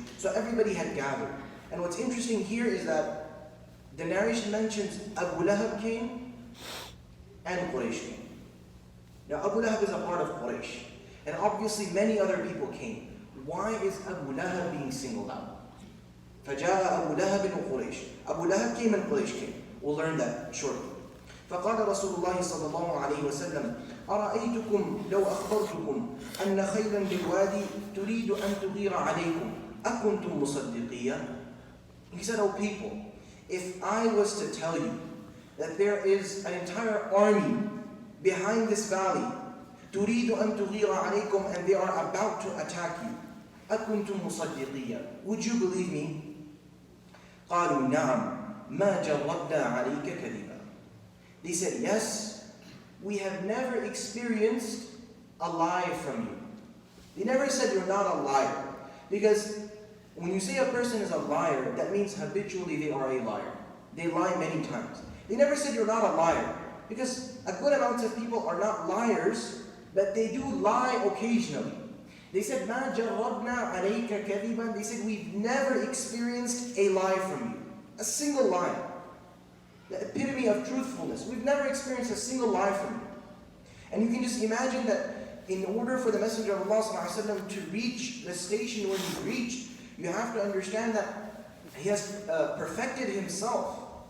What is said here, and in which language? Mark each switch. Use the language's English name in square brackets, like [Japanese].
[English] So everybody had gathered. And what's interesting here is that the narration mentions Abu Lahab came and Quraysh came. Now Abu Lahab is a part of Quraysh. And obviously many other people came. Why is Abu Lahab being singled out? [Arabic] فَجَاءَ أَبُو لَهَبٍ وَقُرَيْشٍ. [English] Abu Lahab came and Quraysh came. We'll learn that shortly. [Arabic] فقال رسول الله صلى الله عليه وسلم أرأيتكم لو أخبرتكم أن خيلا بالوادي تريد أن تغير عليكم أكنتم مصدقيا. [English] He said, O people, if I was to tell you that there is an entire army behind this valley, [Arabic] تريد أن تغير عليكم, [English] and they are about to attack you, [Arabic] أكنتم مصدقيا, [English] would you believe me? [Arabic] قالوا نعم ما جربنا عليك كذبا. [English] They said, yes, we have never experienced a lie from you. They never said you're not a liar. Because when you say a person is a liar, that means habitually they are a liar. They lie many times. They never said you're not a liar. Because a good amount of people are not liars, but they do lie occasionally. They said, [Arabic] مَا جَرَّبْنَا عَلَيْكَ كَذِبًا. [English] They said, we've never experienced a lie from you. A single lie. The epitome of truthfulness. We've never experienced a single lie from you. And you can just imagine that in order for the Messenger of Allah ﷺ to reach the station where he reached, you have to understand that he has perfected himself